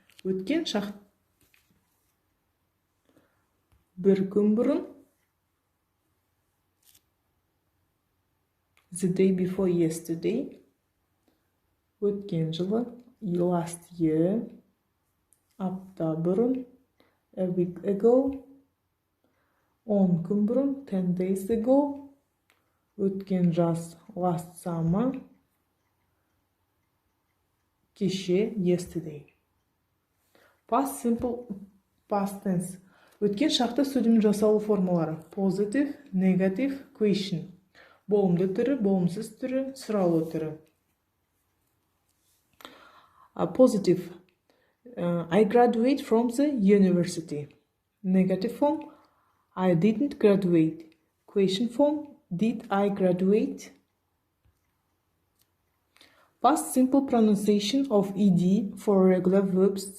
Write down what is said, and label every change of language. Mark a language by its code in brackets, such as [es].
[kk] Өткен шақ бір күн бұрын, [en] the day before yesterday, [kk] өткен жылы, [en] last year, [kk] апта бұрын, [en] a week ago, [kk] 10 күн бұрын, [en] 10 days ago, [kk] өткен жаз, [en] last summer, [kk] кеше, [en] yesterday. Past simple, past tense. [kk] Өткен шақты сөйлем жасалу формалары: [en] positive, negative, question. [kk] Болымды түрі, болымсыз түрі, сұраулы түрі. [en] Positive. I graduate from the university. Negative form. I didn't graduate. Question form. Did I graduate? Past simple pronunciation of ed for regular verbs.